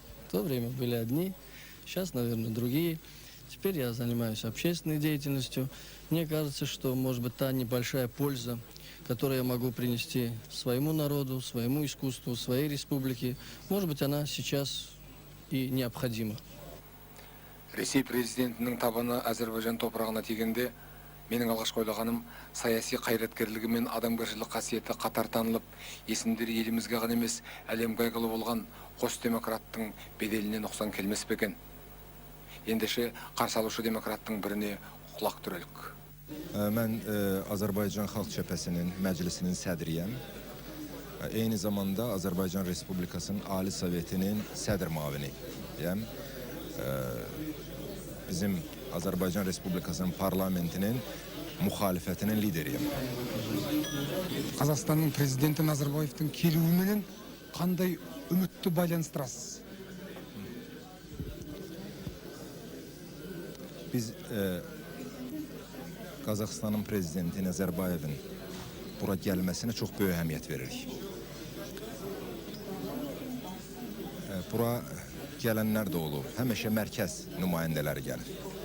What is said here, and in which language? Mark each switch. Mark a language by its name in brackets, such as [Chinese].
[Russian] В то время были одни, сейчас, наверное, другие. Теперь я занимаюсь общественной деятельностью. Мне кажется, что, может быть, та небольшая польза, которую я могу принести своему народу, своему искусству, своей республике, может быть, она сейчас и необходима. [Kazakh] Ресей президентінің табаны Әзербайжан топырағына тигенде, менің алғашқы ойлағаным саяси қайраткерлігі мен адамгершілік қасиеті қатар танылып, есімдері елімізге ғана емес, әлемге әйгілі болған қос демократтың беделіне нұқсан келмес пе екен. Ендеше қарсы алушы демократтың біріне құлақ түрелік. [Azerbaijani] Mən Azərbaycan Xalq Cəbhəsinin məclisinin sədriyəm. Eyni zamanda Azərbaycan Respublikasının Ali Sovetinin sədr müaviniyəm. Bizim Azərbaycan Respublikasının parlamentinin muhalefetinin lideriyim. [Kazakh] Қазақстанның президенті Назарбаевтың келуіменен қандай үмітті байланыстырасыз? [Azerbaijani] Biz Qazaxıstanın prezidenti Nazarbayevin bura gəlməsinə çox böyük əhəmiyyət veririk. Bura gələnlər də olub, həmişə mərkəz nümayəndələri gəlir.